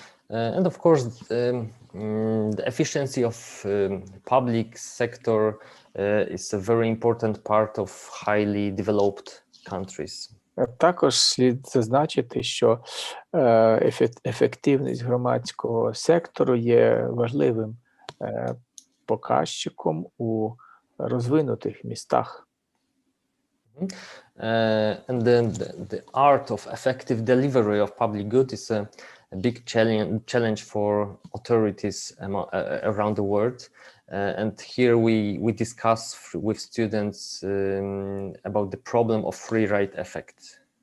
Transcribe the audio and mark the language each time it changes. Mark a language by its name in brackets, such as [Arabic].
[English] And of course, the efficiency of public sector is a very important part of highly developed countries. [Ukrainian] Також слід зазначити, що ефективність громадського сектору є важливим показчиком у розвинутих містах. [English] And then the art of effective delivery of public good is a big challenge for authorities around the world. And here we discuss with students about the problem of free ride effect.